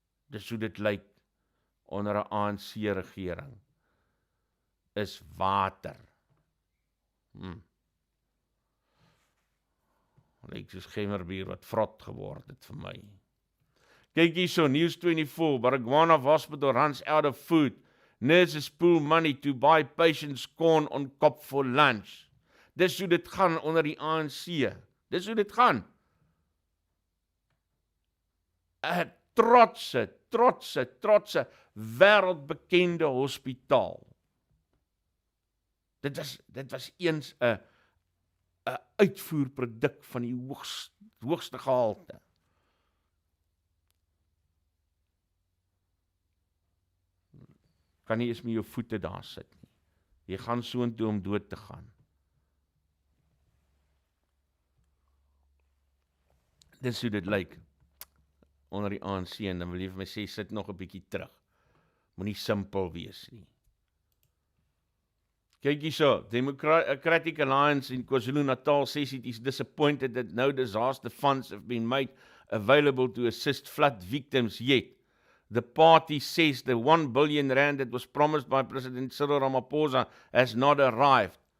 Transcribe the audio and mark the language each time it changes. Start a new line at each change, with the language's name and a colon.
Afrikaans: Dis hoe dit lyk onder 'n ANC-regering. Is water. Lyk soos gemmerbier wat vrot geword het vir my. Kyk hierso,
English: News 24, Baragwana Hospital runs out of food. Nurses pool money to buy patients corn on cob for lunch.
Afrikaans: Dis hoe dit gaan onder die ANC. Dis hoe dit gaan. 'n trotse, wêreldbekende hospitaal. Dit was eens 'n uitvoerproduk van die hoogste gehalte. Kan nie eens met jou voete daar sit nie. Jy gaan soontoe om dood te gaan. Dis hoe dit lyk onder die ANC, en dan wil jy vir my sê, sit nog 'n bietjie terug. Moenie simpel wees nie. Kyk hierso,
English: Democratic Alliance in KwaZulu-Natal says it is disappointed that no disaster funds have been made available to assist flood victims yet. The party says the 1 billion rand that was promised by President Cyril Ramaphosa has not arrived.